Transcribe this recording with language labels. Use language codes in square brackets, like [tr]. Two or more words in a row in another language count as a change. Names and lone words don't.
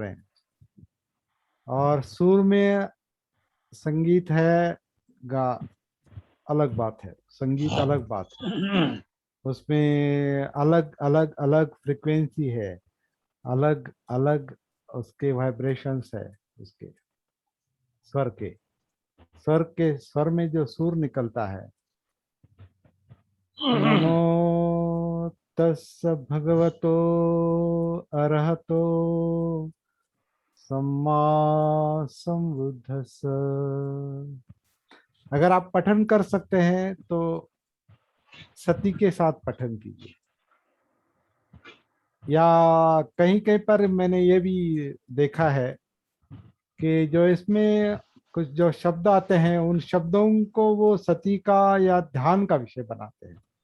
[hi] रहे हैं, और सुर में संगीत है, गा अलग बात है, संगीत अलग बात है, उसमें अलग अलग अलग फ्रिक्वेंसी है, अलग अलग उसके वाइब्रेशंस है, उसके स्वर के, स्वर में जो सुर निकलता है, [pi] नमो तस् भगवतो अरहतो सम्मा संबुद्धस्स। [hi] अगर आप पठन कर सकते हैं तो सती के साथ पठन कीजिए, या कहीं कहीं पर मैंने ये भी देखा है कि जो इसमें कुछ जो शब्द आते हैं, उन शब्दों को वो सती का या ध्यान का विषय बनाते हैं।